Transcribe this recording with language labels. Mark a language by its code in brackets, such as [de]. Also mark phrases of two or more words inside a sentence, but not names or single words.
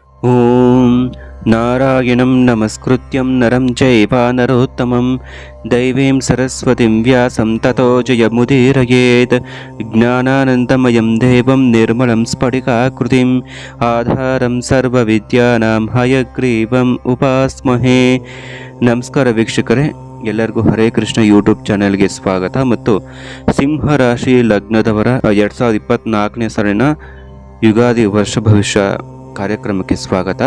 [sa] ಓಂ ನಾರಾಯಣಂ ನಮಸ್ಕೃತ್ಯಂ ನರಂ ಚೈವ ನರೋತ್ತಮಂ ದೈವೀಂ ಸರಸ್ವತಿಂ ವ್ಯಾಸಂ ತತೋ ಜಯಮುದೀರಯೇತ್ ಜ್ಞಾನಾನಂದಮಯಂ ದೇವಂ ನಿರ್ಮಲಂ ಸ್ಫಟಿಕಾಕೃತಿಂ ಆಧಾರಂ ಸರ್ವವಿದ್ಯಾನಾಂ ಹಯಗ್ರೀವಂ ಉಪಾಸ್ಮಹೇ. [kn] ನಮಸ್ಕಾರ ವೀಕ್ಷಕರೇ, ಎಲ್ಲರಿಗೂ ಹರೇ ಕೃಷ್ಣ [en] YouTube channel-ge [kn] ಸ್ವಾಗತ. ಮತ್ತು ಸಿಂಹ ರಾಶಿ ಲಗ್ನದವರ 2024ನೇ ಸಾಲಿನ ಯುಗಾದಿ ವರ್ಷ ಭವಿಷ್ಯ ಕಾರ್ಯಕ್ರಮಕ್ಕೆ ಸ್ವಾಗತ.